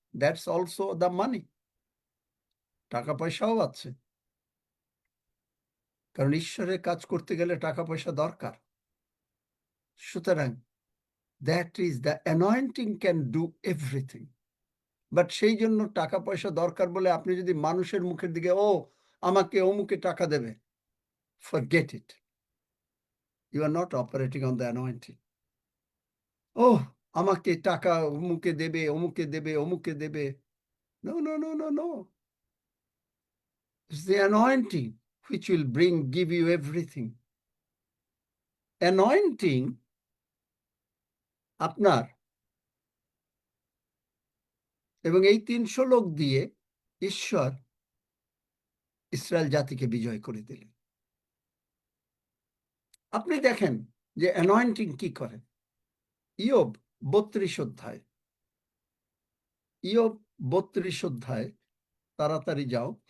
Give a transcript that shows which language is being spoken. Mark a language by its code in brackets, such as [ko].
[en] That's also the money. [bn] টাকা পয়সাও আছে, কারণ ঈশ্বরের কাজ করতে গেলে টাকা পয়সা দরকার। সুতরাং [en] That is the anointing can do everything. [bn] But সেই জন্য টাকা পয়সা দরকার বলে আপনি যদি মানুষের মুখের দিকে, ও আমাকে অমুকে টাকা দেবে, [en] forget it. You are not operating on the anointing. [bn] ও আমাকে টাকা অমুকে দেবে, অমুকে দেবে, অমুকে দেবে। [en] No, no, no, no, no. It's the anointing which will give you everything. [bn] Anointing আপনার, এবং এই 300 লোক দিয়ে ঈশ্বর ইসরায়েল জাতিকে বিজয় করে দিলেন। আপনি দেখেন যে অ্যানয়েন্টিং কি করে। ইয়োব 32 অধ্যায়, ইয়োব 32 অধ্যায়, তাড়াতাড়ি যাও।